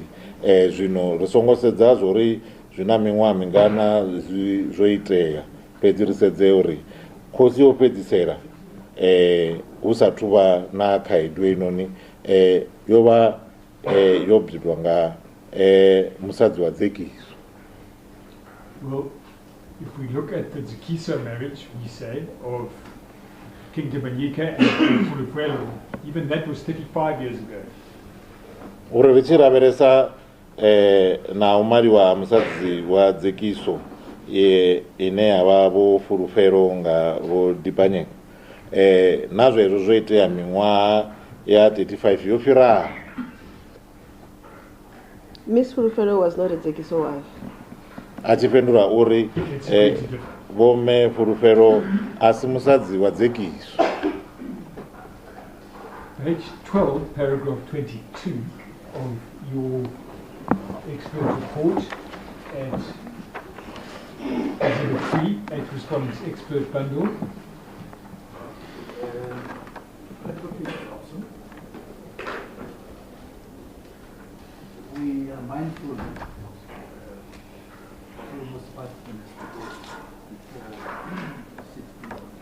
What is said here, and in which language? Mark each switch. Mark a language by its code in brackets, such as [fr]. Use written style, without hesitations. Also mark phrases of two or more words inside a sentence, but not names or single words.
[ve] Zwino ri songo sedza zwori zwina miṅwaha mingana zwo itea, fhedzi ri sedze uri khosi yo fhedzisela hu sathu vha na khaedu inoni yo vha yo bibwa nga musadzi wa Zigiso. [en] Well, if we look at the Zigiso marriage, we say, of King Dimbanyika and Fulufhelo, even that was 35 years ago. [ve] Uri ri tshi lavhelesa na umali wa musadzi wa Zigiso ine yavha vho Fulufhelo nga vho Dipanyeka na zwezwo zwo itea miṅwaha ya 35 yo fhiraho. [en] Miss Fulufhelo was not a Zigiso wife. [ve] Achiphendula uri vome Fulufhelo asi musadzi wa Zigiso. [en] Page 12, paragraph 22, of your expert report at Exhibit 3, 8 Respondents Expert Bundle. We are mindful almost 5 minutes before 6 p.m.